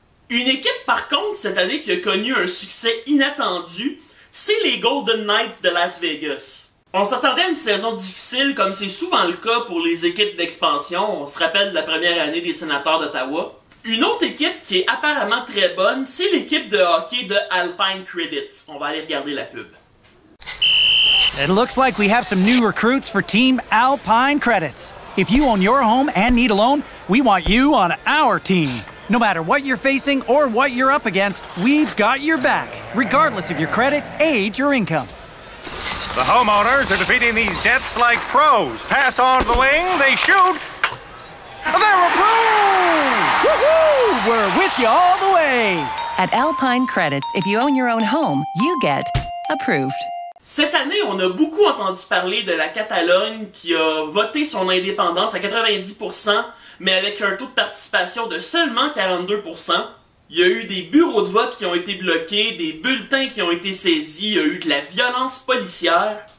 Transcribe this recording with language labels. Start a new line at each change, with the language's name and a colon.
French: Une équipe par contre cette année qui a connu un succès inattendu, c'est les Golden Knights de Las Vegas. On s'attendait à une saison difficile comme c'est souvent le cas pour les équipes d'expansion, on se rappelle de la première année des Sénateurs d'Ottawa. Une autre équipe qui est apparemment très bonne, c'est l'équipe de hockey de Alpine Credits. On va aller regarder la pub.
English: It looks like we have some new recruits for Team Alpine Credits. If you own your home and need a loan, we want you on our team. No matter what you're facing or what you're up against, we've got your back, regardless of your credit, age, or income. The homeowners are defeating these debts like pros. Pass on the wing, they shoot. They're approved! Woohoo! We're with you all the way! At Alpine Credits, if you own your own home, you get approved.
French: Cette année, on a beaucoup entendu parler de la Catalogne qui a voté son indépendance à 90%, mais avec un taux de participation de seulement 42%. Il y a eu des bureaux de vote qui ont été bloqués, des bulletins qui ont été saisis, il y a eu de la violence policière.